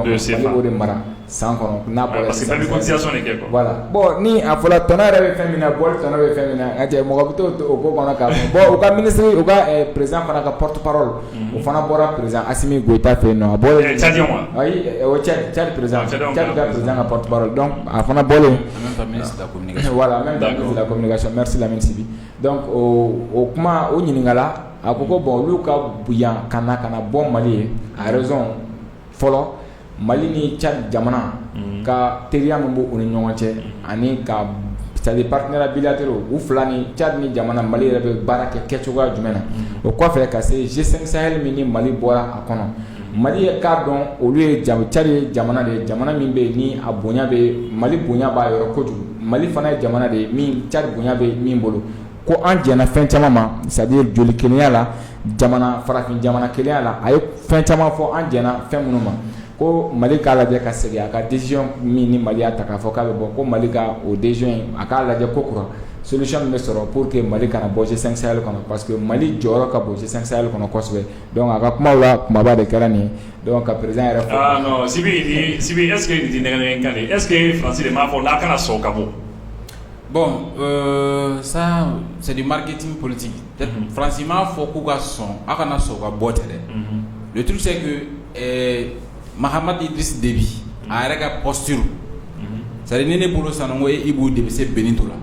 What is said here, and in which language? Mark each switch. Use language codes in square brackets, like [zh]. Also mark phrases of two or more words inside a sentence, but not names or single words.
[bm] de CFA Mali b'o de mara san kɔnɔ n'a bɔra [fr] parce que [bm] bɛɛ bɛ cotisation de kɛ quoi. [fr] Voilà bon [bm] ni a fɔra tɔnɔ yɛrɛ bɛ fɛn min na bɔli tɔnɔ bɛ fɛn min na a cɛ mɔgɔ bɛ to o ko kɔnɔ k'a fɔ bon u ka ministre u ka président fana ka [fr] porte parole [bm] o fana bɔra président Assimi Goïta fɛ yen nɔ a bɔlen Tchadien wa ayi o Tchad président Tchad ka président ka [fr] porte parole [bm] donc a fana bɔlen [fr] ministre de la communication voilà même ministre de la communication merci [bm] Lamine Sibi donc o kuma o ɲininkala a ko ko bon olu ka yan ka na bɔ Mali ye a raison fɔlɔ Mali ni Tchad jamana ka teriya min b'u ni ɲɔgɔn cɛ ani ka [fr] c'est-à-dire partenaires bilatéraux ou [bm] fila ni Tchad ni jamana Mali yɛrɛ bɛ baara kɛ kɛcogoya jumɛn na o kɔfɛ ka se G5 Sahel min ni Mali bɔra a kɔnɔ Mali ye k'a dɔn olu ye Tchad ye jamana de ye jamana min bɛ ni a bonya bɛ Mali bonya b'a yɔrɔ kojugu Mali fana ye jamana de ye min Tchad bonya bɛ min bolo ko an jɛna fɛn caman ma c'est-à-dire joli kelenya la jamana farafin jamana kelenya la a ye fɛn caman fɔ an jɛna fɛn minnu ma ko Mali k'a lajɛ ka segin a ka décision min ni Mali y'a ta k'a fɔ k'a bɛ bɔ ko Mali ka o décision in a k'a lajɛ ko kura solution min bɛ sɔrɔ [fr] pour que [bm] Mali kana bɔ G5 Sahel kɔnɔ [fr] parce que [bm] Mali jɔyɔrɔ ka bon G5 Sahel kɔnɔ kosɛbɛ donc a ka kumaw la kumaba de kɛra nin donc ka président yɛrɛ fɔ. [fr] Ah non [bm] Sibi [fr] est-ce que [bm] nin tɛ nɛgɛnɛgɛ kan de [fr] est-ce que [bm] France de m'a fɔ n'a kana sɔn ka bɔ. [fr] Bon, ça c'est du marketing politique. Franchement, il faut qu'on soit le truc c'est que Mahamat Idriss Déby a une posture. C'est-à-dire que les bolos sont des bouts de Benito là.